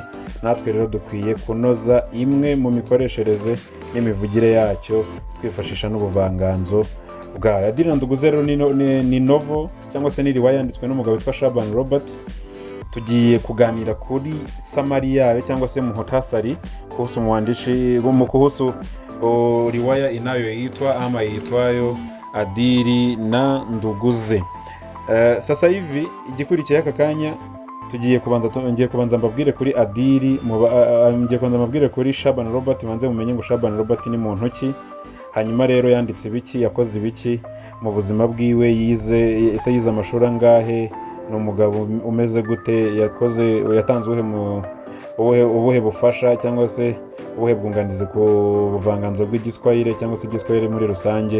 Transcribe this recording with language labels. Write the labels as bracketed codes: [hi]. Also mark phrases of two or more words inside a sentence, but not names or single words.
[rw] Natwe rero dukwiye kunoza imwe mu mikoreshereze n'imivugire yacyo twifashisha n'ubuvanganzo bwayo. Adili na Nduguze rero ni novel cyangwa se ni riwaya yanditswe n'umugabo witwa Shaban Robert. Tugiye kuganira kuri samari yayo cyangwa se [sw] muhtasari kuhusu mwandishi kuhusu riwaya inayoitwa ama iitwayo Adili na Nduguze. [rw] Sasa hivi igikurikiye aka kanya ngiye kubanza mbabwire kuri Adili, ngiye kubanza mbabwire kuri Shaban Robert, manze mumenye ngo Shaban Robert ni muntu ki, hanyuma rero yanditse ibiki, yakoze ibiki mu buzima bwiwe, yize amashuri angahe, ni umugabo umeze gute, yatanze ubuhe bufasha cyangwa se ubuhe bwunganizi ku buvanganzo bw'igiswahili cyangwa se igiswahili muri rusange.